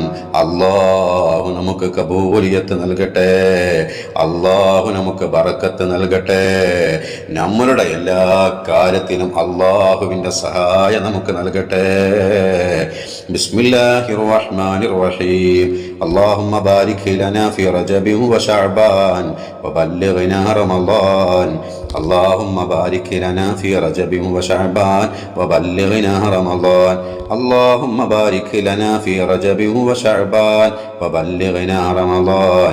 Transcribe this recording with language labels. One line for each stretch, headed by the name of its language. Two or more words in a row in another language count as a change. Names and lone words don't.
Malayalam: അല്ലാഹു നമുക്ക് കബൂലിയത്ത് നൽകട്ടെ, അല്ലാഹു നമുക്ക് ബറക്കത്ത് നൽകട്ടെ. നമ്മളുടെ എല്ലാ കാര്യത്തിനും അല്ലാഹുവിന്റെ സഹായം നമുക്ക് നൽകട്ടെ.
Arabic: بسم الله الرحمن الرحيم. اللهم بارك لنا في رجب وشعبان وبلغنا رمضان. اللهم بارك لنا في رجب وشعبان وبلغنا رمضان. اللهم بارك لنا في رجب وشعبان وبلغنا رمضان.